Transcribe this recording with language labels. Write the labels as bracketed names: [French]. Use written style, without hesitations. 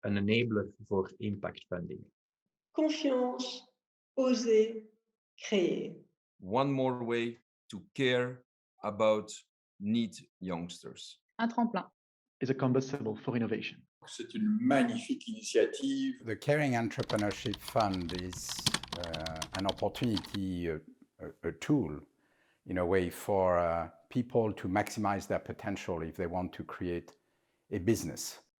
[English] An enabler voor impact funding. [French] Confiance, oser, créer. [English] One more way to care about need youngsters. [French] Un tremplin. [English] Is a combustible for innovation. [French] C'est une magnifique initiative. [English] The Caring Entrepreneurship Fund is an opportunity, a tool, in a way, for people to maximize their potential if they want to create a business.